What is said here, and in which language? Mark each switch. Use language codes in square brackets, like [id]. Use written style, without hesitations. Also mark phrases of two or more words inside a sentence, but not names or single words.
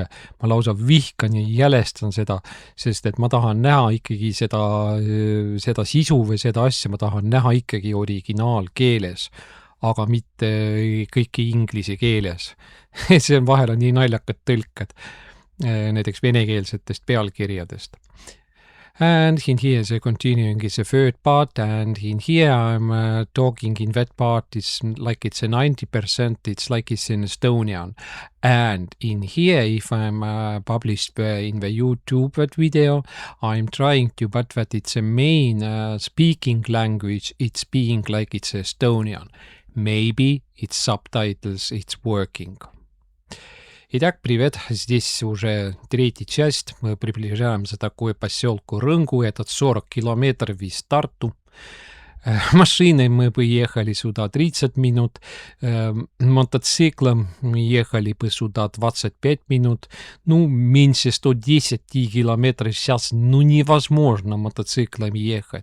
[et] Ma lausa vihkan ja jälestan seda, sest et ma tahan näha ikkagi seda sisu või seda asja, ma tahan näha ikkagi originaalkeeles, aga mitte kõiki inglise keeles. See on vahel on nii naljakad tõlked näiteks venekeelsetest pealkirjadest. [en] And in here the continuing is a third part, and in here I'm talking in that part is like it's a 90%, it's like it's in Estonian. And in here, if I'm published in the YouTube video, I'm trying to, but that it's a main speaking language, it's being like it's Estonian. Maybe it's subtitles, it's working. [ru] Итак, привет, здесь уже третья часть, мы приближаемся к такой поселку Рынгу, этот 40 километров из Тарту. Машиной мы поехали сюда 30 минут, мотоциклом мы ехали бы сюда 25 минут, меньше 110 километров сейчас, невозможно мотоциклом ехать.